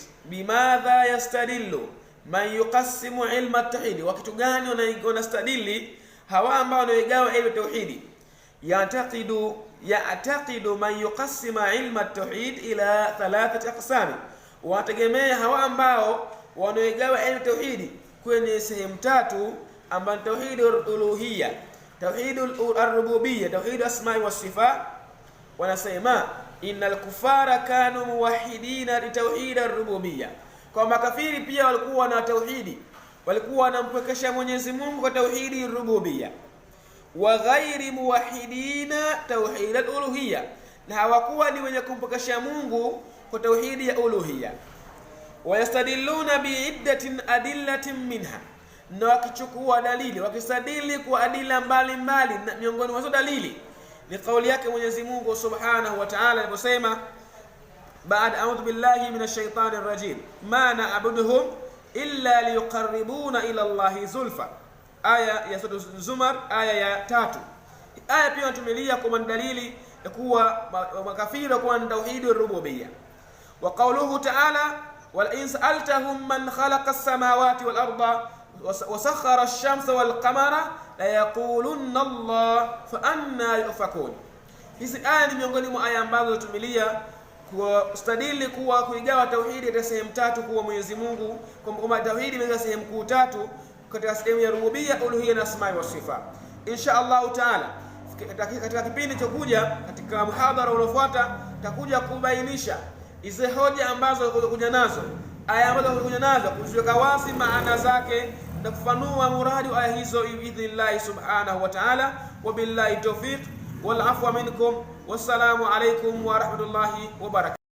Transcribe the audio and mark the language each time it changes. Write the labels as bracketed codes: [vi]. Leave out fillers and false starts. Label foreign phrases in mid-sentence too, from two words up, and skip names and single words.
[ar] بماذا يستدل من يقسم علم التوحيد, [sw] wa kitu gani wanastadili hawa ambao wanaogawa ilmu tauhid? [ar] يعتقد من يقسم علم التوحيد إلى ثلاثة أقسام, [sw] wategemea hawa ambao wanaogawa ilmu tauhid kwenye sehemu tatu, ambapo [ar] توحيد الألوهية، توحيد الربوبية، توحيد الأسماء والصفات. [sw] Wanasema [ar] إن الكفار كانوا موحدين لتوحيد الربوبية, [sw] kwa makafiri pia walikuwa na tauhidi, walikuwa wanampwekesha Mwenyezi Mungu kwa [ar] توحيد الربوبية, وغير موحدين توحيد الألوهية, [sw] na hawakuwa ni wenye kumpwekesha Mungu kwa tauhidi ya uluhiyya. [ar] ويستدلون بعدة أدلة منها, [sw] na wakichukua dalili, wakistadili kwa adila mbalimbali, miongoni mwa dalili ni kauli yake Mwenyezi Mungu [ar] سبحانه وتعالى [sw] aliposema, baada [ar] أعوذ بالله من الشيطان الرجيم, ما نعبدهم إلا ليقربونا إلى الله زلفى, [sw] aya ya sura Zumar aya ya 3. Aya pia inatumilia kwa dalili ya kuwa makafiri kwa [ar] توحيد الربوبية. وقوله تعالى، ولئن سألتهم من خلق السماوات والأرض وسخر الشمس والقمر ليقولن الله فأنى يؤفكون. [sw] Hizi aya ni miongoni mwa aya ambazo tumilia kustadili kuwa kuigawa tauhidi katika sehemu tatu, kuwa Mwenyezi Mungu kwamba tauhidi imeweka sehemu kuu tatu katika sehemu ya rububia, uluhiyya na [ar] أسماء وصفات. إن شاء الله تعالى [sw] katika kipindi chokuja, katika muhadhara unaofuata, takuja kubainisha hizo hoja ambazo kuja nazo, aya ambazo kuja nazo, kuziweka wazi maana zake na kufanua muradi wa aya hizo [ar] بإذن الله سبحانه وتعالى. وبالله التوفيق والعفو منكم، والسلام عليكم ورحمة الله وبركاته.